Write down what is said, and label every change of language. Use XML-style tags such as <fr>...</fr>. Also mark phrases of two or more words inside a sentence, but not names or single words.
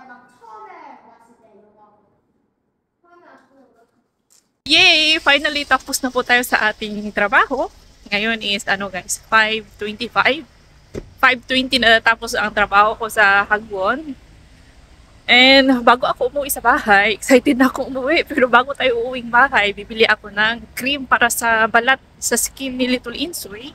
<ko>막 처음에 왔을 때 이거 처음에 왔을 때</ko> <en>Yay!</en> <tl>Finally, tapos na po tayo sa ating trabaho. Ngayon</tl> <en>is, guys,</en> <tl>5:25. 5:20 na tapos ang trabaho ko sa Hagwon. And bago ako umuwi sa bahay, excited na ako umuwi. Pero bago tayo uuwing bahay, bibili ako ng cream para sa balat, sa skin ni Little Insoy.</tl>